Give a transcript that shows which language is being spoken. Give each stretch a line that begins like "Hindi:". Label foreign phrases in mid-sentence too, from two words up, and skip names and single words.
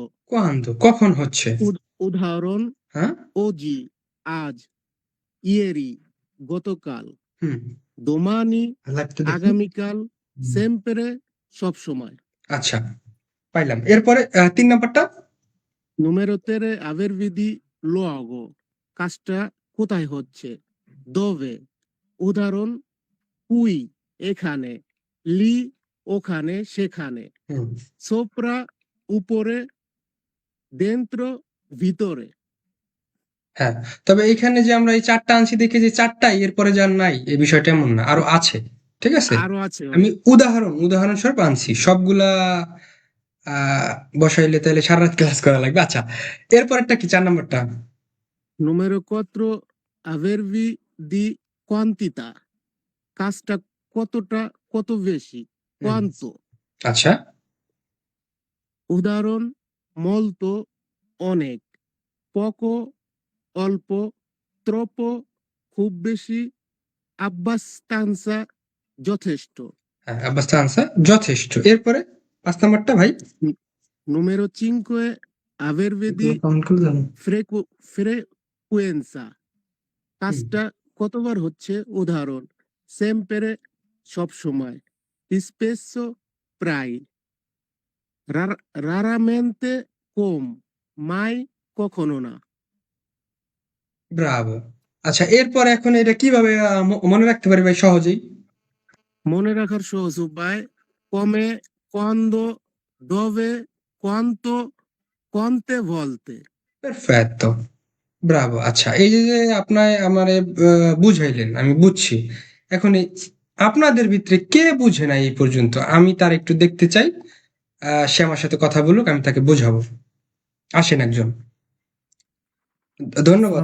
Bangla: কখন হচ্ছে? উদাহরণ হ্যাঁ, oggi, আজ। ieri, গতকাল। হুম, domani, লাগতে দেখি। আগামীকাল। sempre, সব সময়। আচ্ছা, পাইলাম। এরপরে 3 নাম্বারটা?
Italian: número 3 averbi di luogo,
Bangla: কাজটা কোথায় হচ্ছে, dove। উদাহরণ qui, এখানে। লি, ওখানে, সেখানে। হুম, sopra, উপরে। dentro, ভিতরে। হ্যাঁ, তবে এখানে যে আমরা এই ৪ টা আনছি দেখে যে ৪ টাই এরপরে যে আর নাই এই বিষয়টা এমন না। আরো আছে। ঠিক আছে? আরো আছে ভাই। আমি উদাহরণস্বরূপ আনছি। সবগুলা আ বসাইলে তাইলে সারারাত ক্লাস করা লাগবে। আচ্ছা, এরপরেরটা কি ৪ নাম্বারটা?
Italian: Numero 4 avervi di quantità,
Bangla: কাজটা কতটা কত বেশি, হুম, quanto, আচ্ছা। উদাহরণ molto অনেক, poco অল্প, troppo খুব বেশি, abbastanza যথেষ্ট। হ্যাঁ, abbastanza যথেষ্ট। এরপরে ৫ নাম্বারটা ভাই?
Italian: Numero 5 avervi di
Bangla: এগুলো কাউন্ট করে জানো? frequenza, হুম, কাজটা কতবার হচ্ছে, উদাহরণ sempre সব সময়, spesso প্রায়, raramente কম, mai কখনো না। ব্রাভো। আচ্ছা, এরপরে এখন এটা কিভাবে মনে রাখতে পারি ভাই সহজেই? মনে রাখার সহজ উপায়, কমে,
Italian: quando, dove, quanto, quante volte। Perfetto. Bravo.
Bangla: আচ্ছা, এই যে আপনার আমারে বুঝাইলেন, আমি বুঝছি। এখন আপনাদের ভিতরে কে বুঝে নাই এই পর্যন্ত? আমি তার একটু দেখতে চাই। সে আমার সাথে কথা বলুক, আমি তাকে বোঝাবো। আসেন একজন। ধন্যবাদ।